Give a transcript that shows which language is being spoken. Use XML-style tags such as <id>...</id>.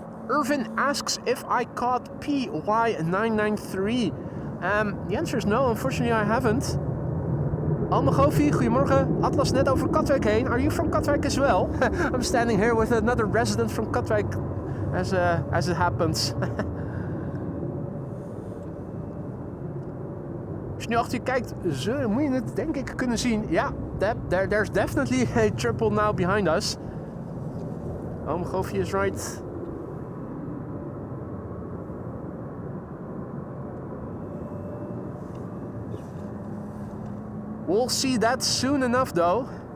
<en>Irvin asks if I caught PY993. The answer is no, unfortunately I haven't. Almagovi, goedemorgen.</en> <nl>Atlas net over Katwijk heen.</nl> <en>Are you from Katwijk as well? I'm standing here with another resident from Katwijk as it happens.</en> <nl>je nu achter je kijkt, moet je het denk ik kunnen zien.</nl> <en>Ja, there's definitely a triple now behind us. Goofy is right. We'll see that soon enough though.</en>